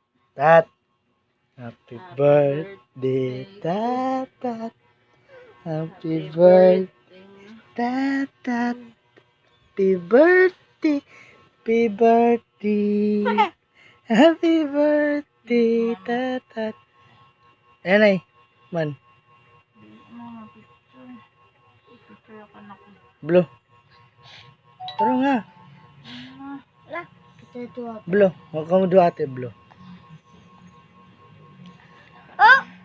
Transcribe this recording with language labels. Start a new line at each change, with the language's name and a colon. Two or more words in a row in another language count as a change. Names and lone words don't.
English: Tat. Happy birthday, tat, tat. Happy birthday, tat, tat. Happy birthday, happy birthday. Happy birthday, tat, tat.
Filipino: Ayan ay, man. Blue. Tara nga. Blue. Huwag ka mo ate, blue. Oh!